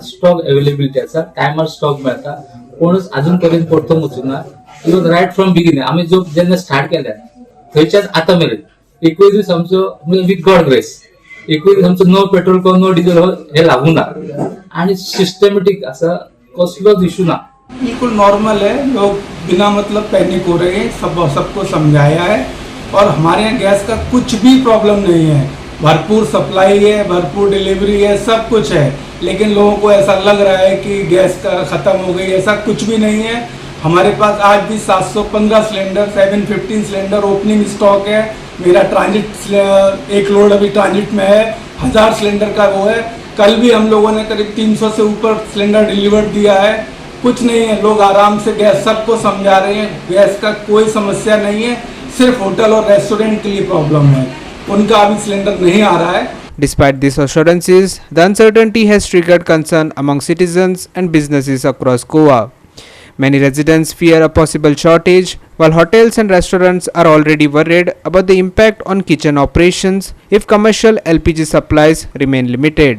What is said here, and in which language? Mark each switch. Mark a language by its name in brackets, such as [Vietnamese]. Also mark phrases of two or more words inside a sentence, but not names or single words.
[English] stock availability [Konkani] आसा, टायमार स्टॉक मेळटा. कोणूच अजून पर्यंत परतून वचूना. [English] even right from beginning [Konkani] आमी जो जेन्ना स्टार्ट केल्या थंयच्यान आतां मेरेन 21 दीस आमचो [English] with God grace [Konkani] 21 दीस आमचो [English] no petrol no diesel [Konkani] हे लागू ना. आणि सिस्टमॅटिक असा कसलोच इश्यू ना. [Hindi] बिल्कुल नॉर्मल है, लोग बिना मतलब पैनिक हो रहे हैं, सबको समझाया है और हमारे यहाँ गैस का कुछ भी प्रॉब्लम नहीं है, भरपूर सप्लाई है, भरपूर डिलीवरी है, सब कुछ है। लेकिन लोगों को ऐसा लग रहा है कि गैस का ख़त्म हो गई, ऐसा कुछ भी नहीं है। हमारे पास आज भी 715 सिलेंडर 715 सिलेंडर [English] opening stock [Hindi] है। मेरा ट्रांजिट एक लोड अभी ट्रांजिट में है, 1000 सिलेंडर का वो है। कल भी हम लोगों ने करीब 300 से ऊपर सिलेंडर डिलीवर दिया है। कुछ नहीं है, लोग आराम से गैस सबको समझा रहे हैं, गैस का कोई समस्या नहीं है, सिर्फ होटल और रेस्टोरेंट के लिए प्रॉब्लम है, उनका अभी सिलेंडर नहीं आ रहा है। [English] Despite these assurances, the uncertainty has triggered concern among citizens and businesses across Goa. Many residents fear a possible shortage, while hotels and restaurants are already worried about the impact on kitchen operations if commercial LPG supplies remain limited.